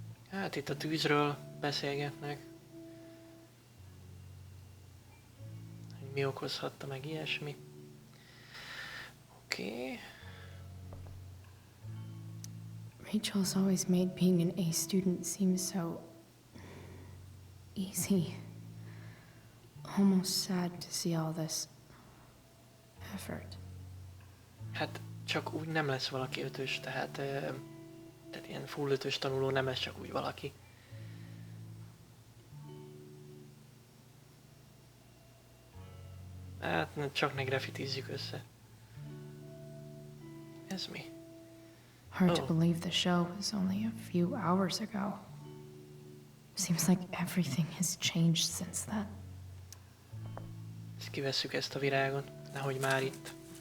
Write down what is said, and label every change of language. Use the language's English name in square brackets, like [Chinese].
[Hungarian] Hát itt a tűzről beszélgetnek. Hogy mi okozhatta meg ilyesmi. Oké. [English] Rachel's always made being an A student seem so easy. Almost sad to see all this effort. [Hungarian] Hát csak úgy nem lesz valaki ötös, tehát ilyen full ötös tanuló nem lesz csak úgy valaki. Hát csak ne grafitizzük össze. Ez mi? [English] Hard to Oh. believe the show was only a few hours ago. Seems like everything has changed since then. [Hungarian] Ezt kivesszük ezt a virágot, nehogy már itt.